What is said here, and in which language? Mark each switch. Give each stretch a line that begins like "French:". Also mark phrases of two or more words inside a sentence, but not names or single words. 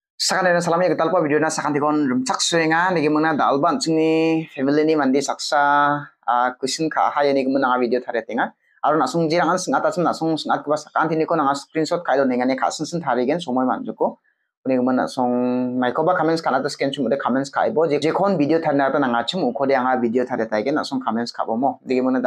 Garo: Sakan ada salamnya Gital pa video na sakan tikon Rimchaksoa nga nigi muna dalban chungni family ni mandi saksa kusin ka haya nigi muna video thare tinga aro nasung jirangan singat asum nasung singat kuba sakan tini ko nanga screenshot kailo nengane kasun sin tharigen somoy manjuko nigi muna nasung maikoba comments kanata scan chumude comments kaibo je kon video thana ta nanga chum ukode anga video thare taigen nasung comments kabo mo nigi muna